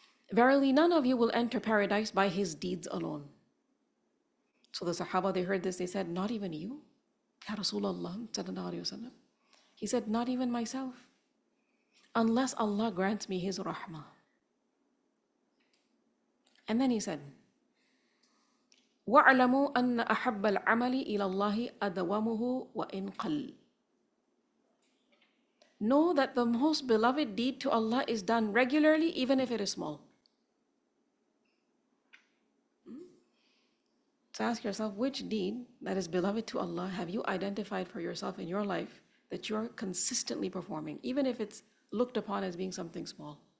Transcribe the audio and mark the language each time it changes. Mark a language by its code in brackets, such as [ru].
[en] Verily, none of you will enter paradise by his deeds alone. So the Sahaba, they heard this, they said, not even you? Ya Rasulullah sallallahu alaihi wasallam. He said, not even myself, unless Allah grants me his rahmah. [ar] And then he said, وَاعْلَمُوا أَنَّ أَحَبَّ الْعَمَلِ إِلَى اللَّهِ أَدْوَمُهُ وَإِنْ قَلَّ. [en] Know that the most beloved deed to Allah is done regularly, even if it is small. So ask yourself, which deed that is beloved to Allah have you identified for yourself in your life that you're consistently performing, even if it's looked upon as being something small?